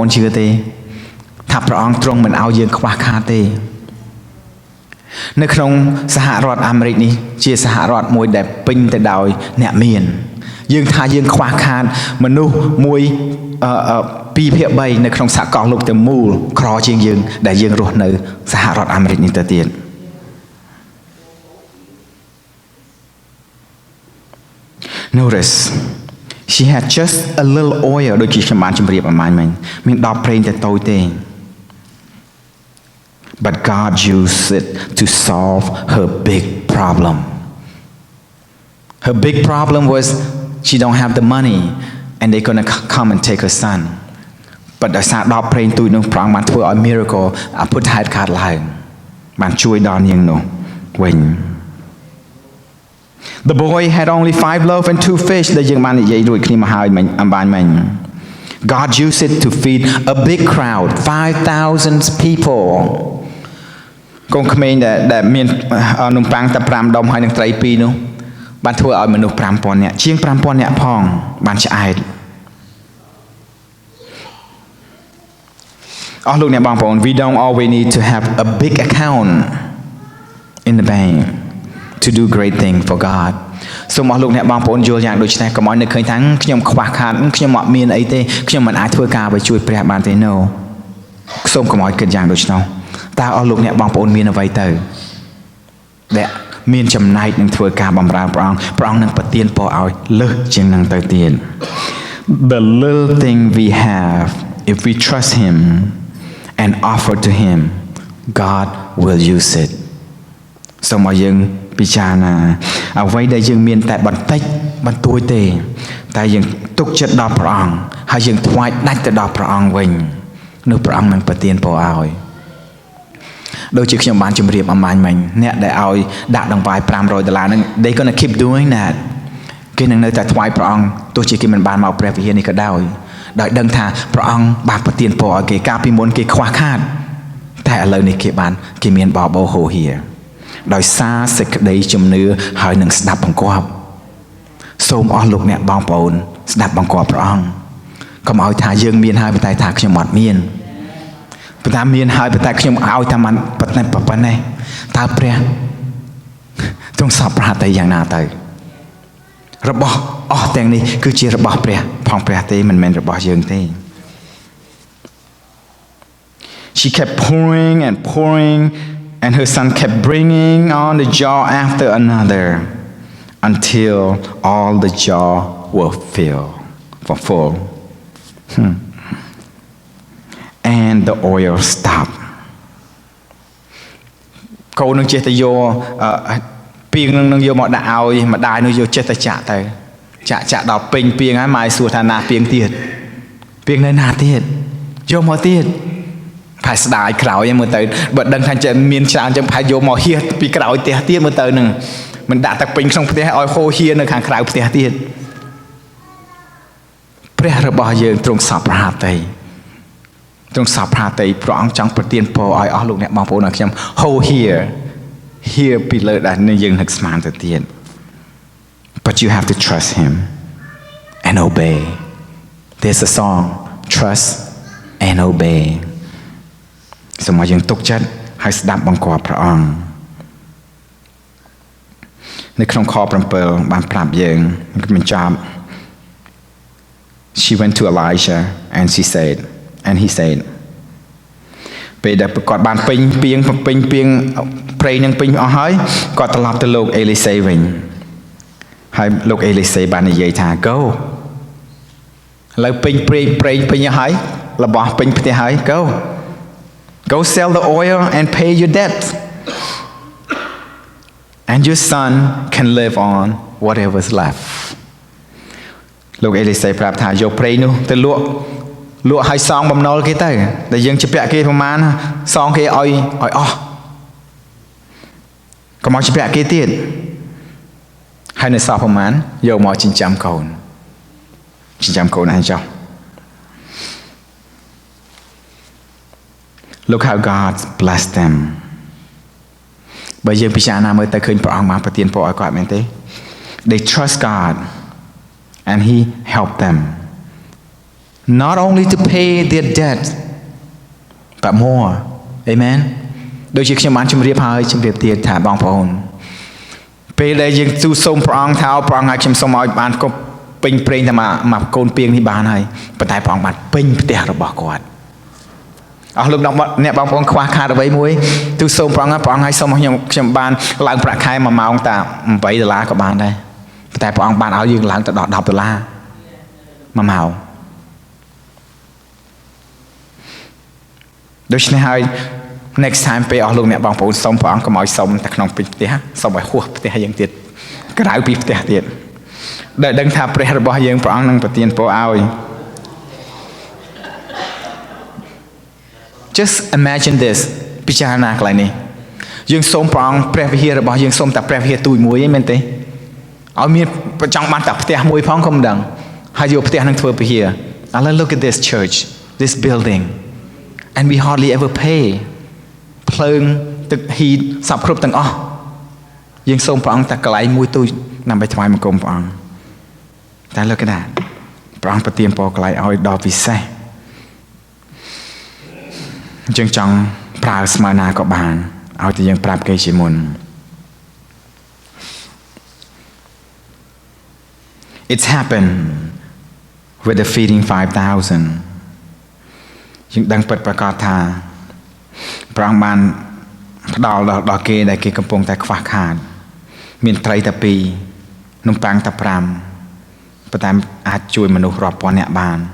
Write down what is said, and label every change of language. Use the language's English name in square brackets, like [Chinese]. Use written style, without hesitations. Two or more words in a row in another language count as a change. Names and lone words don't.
[Khmer] នជឿទេថាព្រះអង្គទ្រង់មិនឲ្យយើងខ្វះខាតទេនៅក្នុងសហរដ្ឋអាមេរិកនេះជាសហរដ្ឋមួយដែលពេញទៅដោយអ្នកមានយើងថាយើងខ្វះខាតមនុស្សមួយ2/3នៅក្នុងសហគមន៍លោកទាំងមូលក្រជាងយើងដែលយើងរស់នៅសហរដ្ឋអាមេរិកនេះទៅទៀត [English] Notice she had just a little oil [Khmer] ដូចជាខ្ញុំបានជម្រាបអំបញ្ញមិញមាន10ប្រេងតែតូចទេ [English] But God used it to solve her big problem. Her big problem was she don't have the money and they're going to come and take her son. [Khmer] But ដោយសារ10ប្រេងទូចនោះព្រះអង្គបានធ្វើឲ្យ miracle ពុទ្ធហេតុកើតឡើងបានជួយដល់នាងនោះវិញ [English] The boy had only 5 loaves and 2 fish [Khmer] ដែលយើងបាននិយាយរួចគ្នាមកហើយអំបញ្ញមិញ [English] God used it to feed a big crowd 5,000 people [Khmer] កូនក្មេងដែលមាននំប៉័ងតែ5ដុំហើយនឹងត្រី2នោះបានធ្វើឲ្យមនុស្ស 5,000 នាក់ជាង 5,000 នាក់ផងបានឆ្អែត អស់លោកអ្នកបងប្អូន [English] we don't always need to have a big account in the bank to do great thing for God [Khmer] សូមអស់លោកអ្នកបងប្អូនយល់យ៉ាងដូចនេះកុំឲ្យនឹកឃើញថាខ្ញុំខ្វះខាតខ្ញុំអត់មានអីទេខ្ញុំមិនអាចធ្វើការឲ្យជួយព្រះបានទេ no សូមកុំឲ្យគិតយ៉ាងដូចនោះតើអស់លោកអ្នកបងប្អូនមានអ្វីទៅដែលមានចំណែកនឹងធ្វើការបម្រើព្រះអង្គនឹងប្រទានពរឲ្យលើសជាងនឹងទៅទៀត [English] the little thing [Khmer] we have if we trust him and offer to him God will use it សូមឲ្យយើងពិចារណាអ្វីដែលយើងមានតែបន្តិចបន្តួចទេតែយើងទុកចិត្តដល់ព្រះអង្គហើយយើងថ្វាយដាច់ទៅដល់ព្រះអង្គវិញនោះព្រះអង្គនឹង ប្រទានពរឲ្យដូចជាខ្ញុំបានជម្រាបអំបញ្ញមិញអ្នកដែលឲ្យដាក់ដង្វាយ$500ហ្នឹង [English] they gonna keep doing that [Khmer] គេនឹងនៅតែថ្វាយព្រះអង្គទោះជាគេមិនបានមកព្រះវិ ហារនេះក៏ដោយដឹងថាព្រះអង្គបានប្រទានពរឲ្យគេកាលពីមុនគេខ្វះខាតតែឥឡូវនេះគេមានបបោហូហៀដោយសារសេចក្តីជំ នឿហើយនឹងស្ដាប់បង្គាប់សូមអស់លោកអ្នកបងប្អូនស្ដាប់បង្គាប់ព្រះអង្គកុំឲ្យ ថាយើងមានហើយតែថាខ្ញុំអត់មានប៉ុន្តែមានហើយតែខ្ញុំឲ្យតែមិនប៉ុណ្ណេះតើព្រះទ្រង់សពប្រហាតីយ៉ាងណាទៅរបស់អស់ទាំងនេះគឺជារបស់ព្រះផងព្រះទេមិនមែនរបស់យើងទេ [English] She kept pouring and pouring and her son kept bringing on the jar after another until all the jar were full and the oil stopped [Khmer] កូននឹងចេះតែយកពីងនឹងយកមកដាក់ឲ្យម្ដាយនោះយកចេះតែចាក់ទៅចាក់ដល់ពេញពីងហើយម៉ែសួរថាណាពីងទៀតពីងនៅណាទៀតយកមកទៀតផែស្ដាយក្រោយមើលទៅបើដឹងថាចេះមានច្រើនចឹងផែយកមកហៀសពីក្រោយផ្ទះទៀតមើលទៅនឹងមិនដាក់តែពេញក្នុងផ្ទះឲ្យហូរហៀនៅខាងក្រៅផ្ទះទៀត ព្រះរបស់យើងទ្រង់សពប្រហាតីទ្រង់សពប្រហាតីព្រះអង្គចង់ប្រទានពរឲ្យអស់លោកអ្នកបងប្អូនឲ្យខ្ញុំហូរហៀពីលើដែលយើងនឹកស្មានទៅទៀត [English] but you have to trust him and obey there's a song trust and obey [Khmer] សូមឲ្យយើងទុកចិត្តហើយស្ដាប់បង្គាប់ព្រះអង្គ នៅក្នុងខ7បានប្រាប់យើងបញ្ចប់ [English] she went to Elijah and he said [Khmer] ពេលដែលគាត់បានពេញពីងព្រៃនឹងពេញអស់ហើយគាត់ត្រឡប់ទៅលោកអេលីសេវិញហើយលោកអេលីសេបាននិយាយថា go ឥឡូវពេញព្រៃពេញហើយរបស់ពេញផ្ទះហើយ [English] go sell the oil and pay your debt and your son can live on whatever's left [Khmer] លោកអេលីសេប្រាប់ថាយកព្រៃនោះទៅលក់ឲ្យសងបំណុលគេទៅដែលយើងជពាក់គេប្រមាណសងគេឲ្យអស់កុំឲ្យជពាក់គេទៀតហើយនៅសល់ប្រមាណយកមកចិញ្ចឹមកូនឯងចុះ [English] Look how God blessed them [Khmer] បើយើងពិចារណាមើលទៅឃើញព្រះអង្គបានប្រទានពរឲ្យគាត់មែនទេ [English] They trust God and he helped them not only to pay their debt but more amen [Khmer] ដូចជាខ្ញុំបានជម្រាបទៀតថាបងប្អូនពេលដែលយើងទូលសូមព្រះអង្គថាព្រះអង្គឲ្យខ្ញុំសូមឲ្យបានគ្រប់ពេញប្រេងតែមកកូនពីងនេះបានហើយប៉ុន្តែព្រះអង្គបានពេញផ្ទះរបស់គាត់អស់លោកអ្នកបងប្អូនខ្វះខាតអ្វីមួយទូលសូមព្រះអង្គឲ្យសូមឲ្យខ្ញុំបានឡើងប្រាក់ខែ1ម៉ោងតែ$8ក៏បានដែរប៉ុន្តែព្រះអង្គបានឲ្យយើងឡើងទៅដល់$10 1ម៉ោង ដូច្នេះហើយ [English] next time [Khmer] ពេលអស់លោកអ្នកបងប្អូនសូមព្រះអង្គកុំឲ្យសូមតែក្នុងពេញផ្ទះសូមឲ្យហួសផ្ទះយើងទៀតក្រៅពីផ្ទះទៀតដែលដឹងថាព្រះរបស់យើងព្រះអង្គនឹងប្រទានពរឲ្យ [English] Just imagine this [Khmer] ពិចារណាកន្លែងនេះយើងសូមព្រះអង្គព្រះវិហាររបស់យើងសូមតែ ព្រះវិហារទូចមួយឯងមែនទេឲ្យមានចង់បានតែផ្ទះមួយផងក៏មិនដឹងហើយយកផ្ទះនឹងធ្វើវិហារ [English] and let's look at this church, this building, and we hardly ever pay [Khmer] ភ្លើងទឹកហ៊ីតសពគ្រប់ទាំងអស់យើងសូមព្រះអង្គតែកន្លែងមួយទូចដើម្បីថ្វាយបង្គំព្រះអង្គតែ [English] look at that [Khmer] ព្រះអង្គប្រទានពរកន្លែងឲ្យដល់ពិសេស យើងចង់ប្រើស្មើណាក៏បានឲ្យតែយើងប្រាប់គេជាមុន [English] It's happened with the feeding 5,000 [Khmer] យើងដឹងពិតប្រាកដថាព្រះអង្គបានផ្ដល់ដល់គេដែលគេកំពុងតែខ្វះខាតមានត្រីតែ2នំប៉័ងតែ5ប៉ុន្តែអាចជួយមនុស្សរាប់ពាន់នាក់បាន